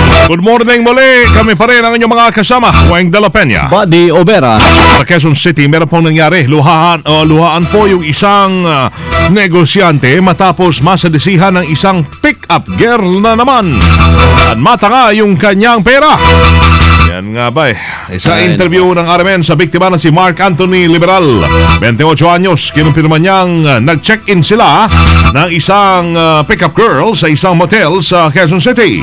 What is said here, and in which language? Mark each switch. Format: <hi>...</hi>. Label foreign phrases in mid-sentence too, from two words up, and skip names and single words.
<en>Good morning</en> <tl>muli. Kami pa rin ang inyong mga kasama. Weng de la Peña. Buddy Obera. Sa Quezon City, meron pong nangyari. Luhaan po yung isang negosyante matapos masadisihan ng isang</tl> <en>pick-up girl</en> <tl>na naman. At mata nga yung kanyang pera. Yan nga ba Sa interview ng RMN sa biktima na si Mark Anthony Liberal, 28 anyos, kinumpirma niyang nag-check-in sila ng isang</tl> <en>pick-up girl</en> <tl>sa isang motel sa Quezon City.</tl>